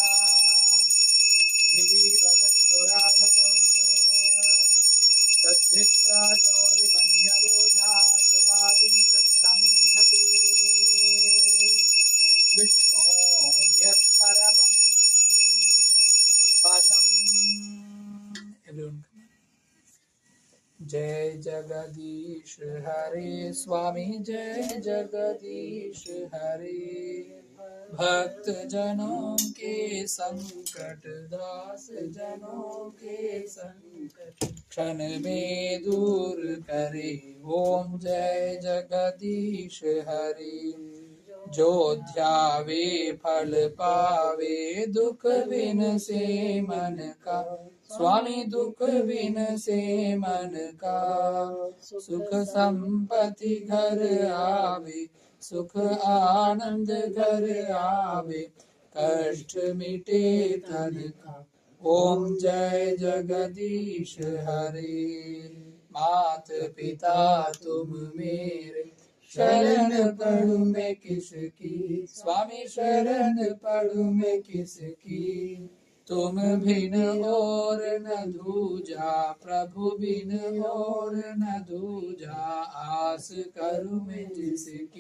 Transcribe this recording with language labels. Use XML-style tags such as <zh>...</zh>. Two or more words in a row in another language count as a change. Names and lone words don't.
<sa>दिवि वचक्षुराधतं तद्भित्राशोदिपन्यबोधा ध्रुवागुंसत्तमिन्धते विष्णोर्यत्परमं पदम्।</sa> <en>Everyone come on.</en> <hi>जय जगदीश हरे स्वामी जय जगदीश हरे भक्त जनों के संकट दास जनों के संकट क्षण में दूर करे। ओम जय जगदीश हरे जो ध्यावे फल पावे दुख बिन से मन का स्वामी दुख बिन से मन का सुख संपत्ति घर आवे सुख आनंद घर आवे कष्ट मिटे तन का। ओम जय जगदीश हरे मात पिता तुम मेरे शरण पढ़ू मैं किसकी स्वामी शरण पढ़ू मैं किसकी तुम बिन और न दूजा प्रभु बिन और न दूजा आस करूं मैं जिसकी।</hi>